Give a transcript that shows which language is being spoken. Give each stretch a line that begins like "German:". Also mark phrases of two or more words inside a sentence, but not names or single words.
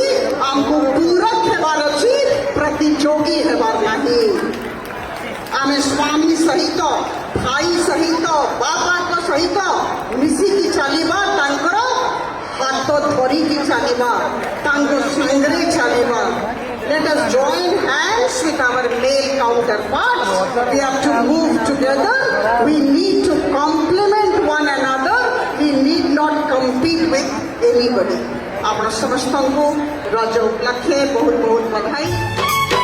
Odia: ଆମକୁ ପୂରକ ହେବାର ଅଛି, ପ୍ରତିଯୋଗୀ ହେବାର ନାହିଁ। ଆମେ ସ୍ୱାମୀ ସହିତ, ଭାଇ ସହିତ, ବାପାଙ୍କ ସହିତ ମିଶିକି ଚାଲିବା, ତାଙ୍କର ହାତ ଧରିକି ଚାଲିବା, ତାଙ୍କ ସାଙ୍ଗରେ ଚାଲିବା।
English: Let us join hands with our male counterparts. We have to move together. We need to complement one another. We need not compete with anybody.
Odia: ଆପଣ ସମସ୍ତଙ୍କୁ ରଜ ଉପଲକ୍ଷେ ବହୁତ ବହୁତ ବଧାଇ।